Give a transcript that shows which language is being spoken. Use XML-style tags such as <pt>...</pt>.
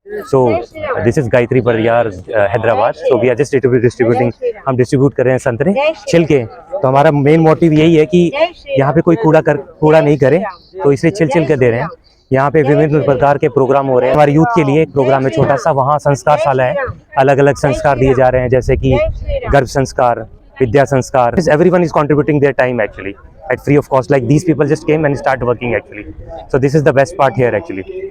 <en>So this is Gayatri Pariyar, Hyderabad. So we are just distributing,</en> <hi>हम distribute कर रहे हैं संतरे छिलके। तो हमारा मेन मोटिव यही है कि यहाँ पे कोई कूड़ा नहीं करे, तो इसलिए छिलके दे रहे हैं। यहाँ पे विभिन्न प्रकार के प्रोग्राम हो रहे हैं। हमारे यूथ के लिए एक प्रोग्राम है छोटा सा, वहाँ संस्कार शाला है, अलग अलग संस्कार दिए जा रहे हैं, जैसे कि गर्भ संस्कार, विद्या संस्कार।</hi> <en>Everyone is contributing their time actually at free of cost. Like these people just came and start working actually. So this is the best part here actually.</en>